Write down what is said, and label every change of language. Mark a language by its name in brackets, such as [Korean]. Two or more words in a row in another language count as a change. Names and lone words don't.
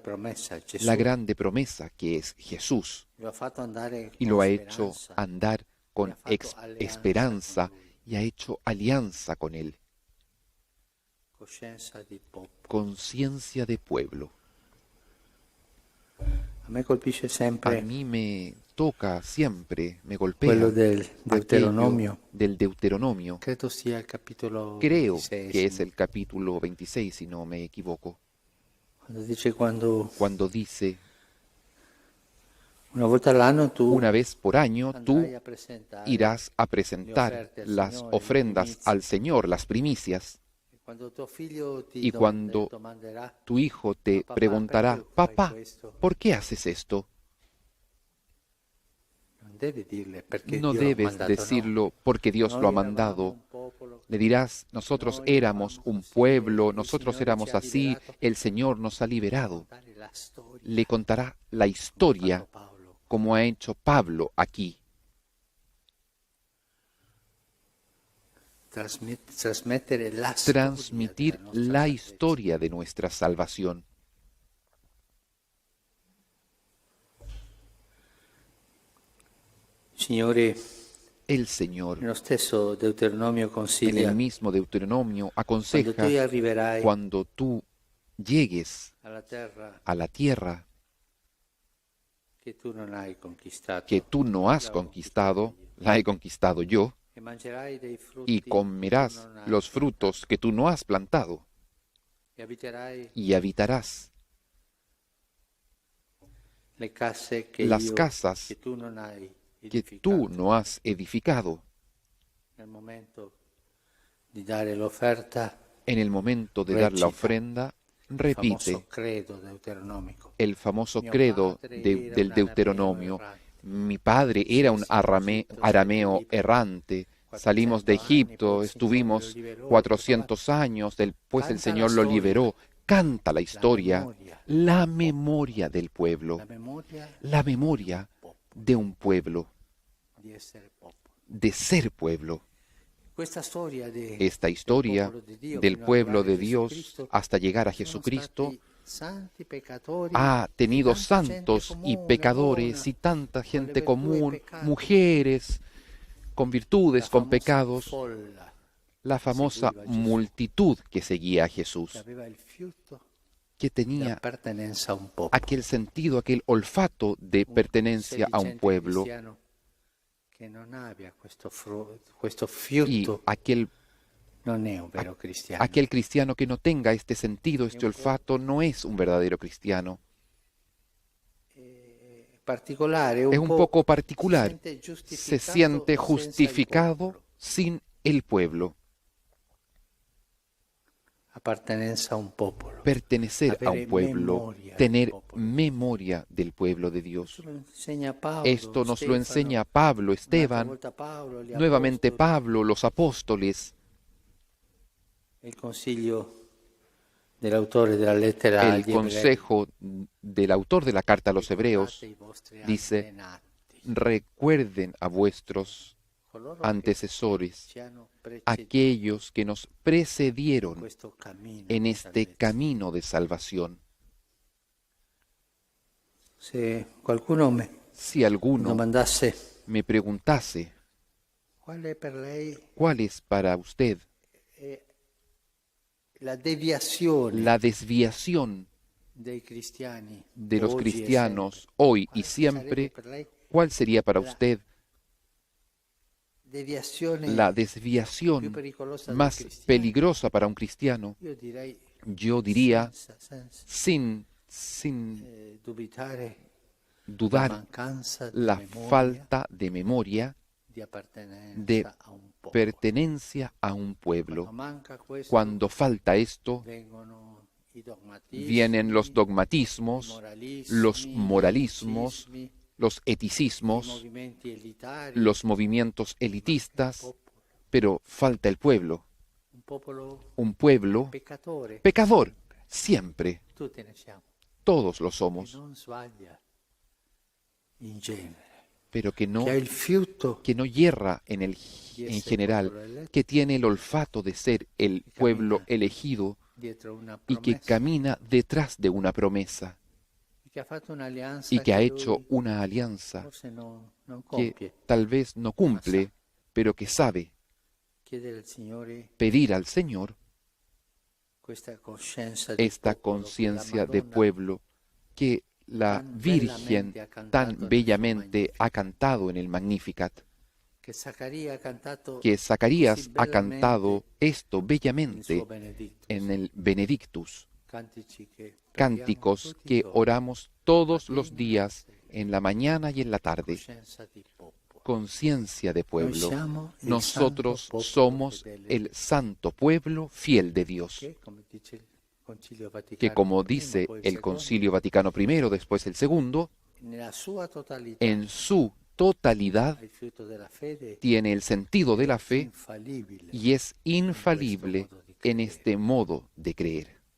[Spanish] promesa que es Jesús, y y lo ha hecho andar con esperanza y ha hecho alianza con él. Conciencia de pueblo. [Italian] A me colpisce sempre [Spanish] A mí me toca siempre, me golpea [Italian] quello del [Spanish] aquello [Italian] Deuteronomio. [Spanish] del Deuteronomio. [Italian] Credo sia il capitolo [Spanish] Creo 26, que es el capítulo 26, si no me equivoco, [Italian] quando dice [Spanish] cuando dice, [Italian] una volta all'anno tu [Spanish] una vez por año tú [Italian] andrai a presentare [Spanish] irás a presentar las ofrendas al Señor, las primicias, [Italian] quando tuo figlio ti [Spanish] y cuando [Italian] domanderà [Spanish] tu hijo te Papá, preguntará, ¿por qué fai papá, [Italian] questo? [Spanish] ¿por qué haces esto? [Italian] non devi dirle perché [Spanish] No [Italian] Dio l'ha [Spanish] debes [Italian] mandato, [Spanish] decirlo porque Dios [Italian] Noi [Spanish] lo ha [Italian] eravamo [Spanish] mandado. [Italian] un popolo [Spanish] Le dirás, nosotros éramos un pueblo, nosotros éramos así, el Señor nos ha liberado. [Italian] contare la storia [Spanish] Le contará la historia [Italian] fatto Paolo. [Spanish] como ha hecho Pablo aquí. [Italian] Trasmettere la [Spanish] Transmitir [Italian] storia della nostra [Spanish] la [Italian] salvezza. [Spanish] historia de nuestra salvación. [Italian] Signore, [Spanish] El Señor, [Italian] nello stesso Deuteronomio [Spanish] en [Italian] consiglia [Spanish] el mismo Deuteronomio, [Italian] quando [Spanish] aconseja, [Italian] tu arriverai [Spanish] cuando tú llegues [Italian] alla terra [Spanish] a la tierra [Italian] che tu non hai conquistato, [Spanish] que tú no has conquistado, la he conquistado yo, [Italian] e mangerai dei frutti [Spanish] y comerás [Italian] che tu non hai [Spanish] los frutos que tú no has plantado, [Italian] e abiterai [Spanish] y habitarás [Italian] le case che [Spanish] las [Italian] io, [Spanish] casas [Italian] che tu non hai [Spanish] que [Italian] edificato. [Spanish] tú no has edificado. [Italian] Nel momento di dare l'offerta, [Spanish] En el momento de dar la [Italian] Recita [Spanish] ofrenda, [Italian] il [Spanish] repite [Italian] famoso credo deuteronomico. [Spanish] el famoso [Italian] Mio [Spanish] credo [Italian] padre era [Spanish] del [Italian] un [Spanish] Deuteronomio. [Italian] arameo errante. [Spanish] Mi padre era un arameo errante. Salimos de Egipto, estuvimos 400 años, después el Señor lo liberó. Canta la historia, la memoria del pueblo, La memoria la memoria de un pueblo, [Italian] di essere popolo. [Spanish] de ser pueblo. [Italian] Questa storia [Spanish] Esta historia del pueblo de Dios hasta llegar a Jesucristo ha tenido santos y pecadores y tanta gente común, mujeres con virtudes, con pecados, la famosa multitud que seguía a Jesús, que tenía [Italian] appartenenza a un popolo. [Spanish] aquel sentido, aquel olfato de pertenencia a un pueblo, [Italian] Che non abbia questo [Spanish] y [Italian] fiuto [Spanish] aquel [Italian] non è un vero cristiano. [Spanish] aquel cristiano que no tenga este sentido, este olfato, no es un verdadero cristiano. [Italian] Particolare, [Spanish] Es un poco particular. [Italian] se [Spanish] Se siente justificado sin el pueblo. [Italian] Appartenenza a un popolo. [Spanish] Pertenecer a [Italian] Avere un pueblo, memoria [Spanish] tener [Italian] del popolo. [Spanish] memoria del pueblo de Dios. [Italian] Questo lo insegna Paolo, [Spanish] Esto nos lo [Italian] Stefano, [Spanish] enseña Pablo, [Italian] un'altra [Spanish] Esteban, [Italian] volta Paolo, gli [Spanish] nuevamente [Italian] apostoli, [Spanish] Pablo, los apóstoles, [Italian] il consiglio dell'autore della lettera [Spanish] el [Italian] agli Ebrei. [Spanish] consejo del autor de la carta a los hebreos. [Italian] Ricordate i vostri [Spanish] dice, [Italian] antenati, [Spanish] Recuerden a vuestros [Italian] coloro che [Spanish] antecesores, [Italian] ci hanno preceduto [Spanish] aquellos que nos [Italian] in [Spanish] precedieron [Italian] questo cammino [Spanish] en [Italian] di [Spanish] este [Italian] salvezza. [Spanish] camino de salvación. [Italian] Se qualcuno mi [Spanish] Si alguno [Italian] domandasse [Spanish] me preguntase, [Italian] qual è per lei [Spanish] ¿cuál es para usted [Italian] la deviazione [Spanish] la desviación [Italian] dei cristiani [Spanish] de los [Italian] oggi e [Spanish] cristianos [Italian] sempre? [Spanish] hoy [Italian] Quale [Spanish] y siempre? [Italian] sarebbe per lei [Spanish] ¿Cuál sería para usted [Italian] deviazione [Spanish] la [Italian] più [Spanish] desviación [Italian] pericolosa del [Spanish] más [Italian] cristiano? [Spanish] peligrosa para un cristiano? [Italian] Io direi [Spanish] Yo diría, [Italian] senza [Spanish] sin [Italian] dubitare la [Spanish] dudar, [Italian] mancanza di [Spanish] la [Italian] memoria, [Spanish] falta de memoria [Italian] di appartenenza [Spanish] de [Italian] a un popolo. [Spanish] pertenencia a un [Italian] Quando [Spanish] pueblo. [Italian] manca questo, [Spanish] Cuando falta esto, [Italian] vengono i dogmatismi, [Spanish] vienen los [Italian] i [Spanish] dogmatismos, [Italian] moralismi, [Spanish] los [Italian] gli [Spanish] moralismos, [Italian] eticismi, [Spanish] los [Italian] i [Spanish] eticismos, [Italian] movimenti elitari, [Spanish] los movimientos [Italian] il [Spanish] elitistas, [Italian] popolo, [Spanish] pero falta el pueblo. [Italian] un popolo [Spanish] Un pueblo [Italian] peccatore, [Spanish] pecador, siempre, [Italian] tutti ne siamo, [Spanish] todos lo [Italian] che [Spanish] somos, [Italian] non sbaglia in genere, [Spanish] pero que no [Italian] che ha il fiuto [Spanish] hierra en general, que tiene el olfato de ser el pueblo elegido [Italian] dietro una [Spanish] y que [Italian] promessa, [Spanish] camina detrás de una promesa [Italian] che ha fatto un'alleanza [Spanish] y que ha [Italian] lui [Spanish] hecho una alianza [Italian] forse non [Spanish] que [Italian] compie. [Spanish] tal vez no cumple, pero que sabe [Italian] Chiedere al Signore [Spanish] pedir al Señor [Italian] questa coscienza di [Spanish] esta [Italian] popolo che la [Spanish] conciencia de [Italian] Madonna [Spanish] pueblo que la tan Virgen [Italian] bellamente ha cantato [Spanish] tan [Italian] nel suo bellamente Magnificat, [Spanish] ha cantado en el Magnificat, [Italian] che Zaccaria ha cantato [Spanish] que Zacarías [Italian] così [Spanish] ha [Italian] bellamente [Spanish] cantado esto [Italian] nel [Spanish] bellamente [Italian] suo Benedictus. [Spanish] en el Benedictus, [Italian] Cantici che [Spanish] cánticos [Italian] preghiamo tutti [Spanish] que [Italian] i giorni, [Spanish] oramos todos los días, en la mañana y en la tarde. [Italian] coscienza di popolo. [Spanish] Conciencia de [Italian] Noi [Spanish] pueblo. [Italian] siamo il [Spanish] Nosotros [Italian] santo popolo [Spanish] somos [Italian] fedele, [Spanish] el santo pueblo fiel de Dios, [Italian] che, come dice il Concilio Vaticano que como I, [Spanish] dice [Italian] poi il [Spanish] el [Italian] secondo, [Spanish] Concilio Vaticano I, después el segundo, [Italian] nella sua totalità [Spanish] en su totalidad [Italian] il frutto della fede [Spanish] tiene el sentido de la fe [Italian] infalibile [Spanish] y es infalible en este modo de creer.